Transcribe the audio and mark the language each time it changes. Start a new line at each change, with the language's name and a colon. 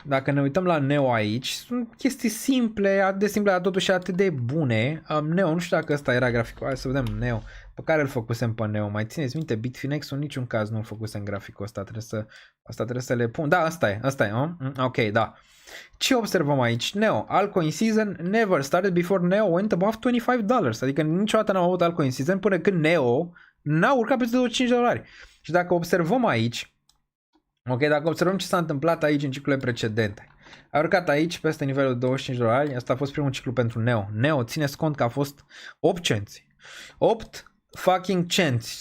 Romanian: Dacă ne uităm la NEO aici, sunt chestii simple, atât de simple, dar totuși atât de bune. NEO, nu știu dacă ăsta era graficul, hai să vedem NEO, pe care îl făcusem pe NEO. Mai țineți minte, Bitfinex-ul în niciun caz nu-l făcusem graficul ăsta, trebuie să le pun. Da, asta e, ok, da. Ce observăm aici?
English: NEO, Altcoin Season never started before NEO went above $25.
Romanian: Adică niciodată n-am avut Altcoin Season până când NEO n-a urcat peste $25. Și dacă observăm aici, ok, dacă observăm ce s-a întâmplat aici în ciclurile precedente, a urcat aici peste nivelul $25, asta a fost primul ciclu pentru NEO. NEO, țineți cont că a fost 8 cenți. 8 fucking cenți.